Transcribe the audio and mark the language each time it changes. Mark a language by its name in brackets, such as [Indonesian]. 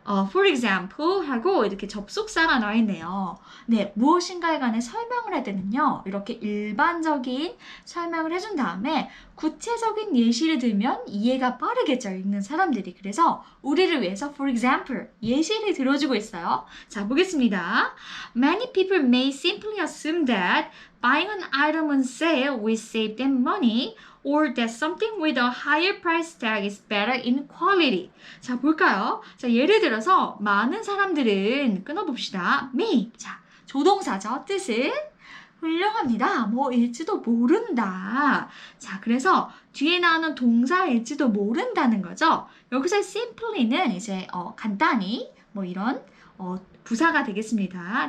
[English] For example [Korean] 하고 이렇게 접속사가 나와 있네요. 네, 무엇인가에 관해 설명을 할 때는요. 이렇게 일반적인 설명을 해준 다음에 구체적인 예시를 들면 이해가 빠르겠죠. 읽는 사람들이. 그래서 우리를 위해서 [English] for example [Korean] 예시를 들어주고 있어요. 자, 보겠습니다. [English] Many people may simply assume that buying an item on sale will save them money or that something with a higher price tag is better in quality. [Korean] 자, 볼까요? 자, 예를 들어서 많은 사람들은 끊어봅시다. may. 자, 조동사죠. 뜻은 훌륭합니다. 뭐일지도 모른다. 자, 그래서 뒤에 나오는 동사일지도 모른다는 거죠. 여기서 simply는 이제 간단히 뭐 이런 부사가 되겠습니다.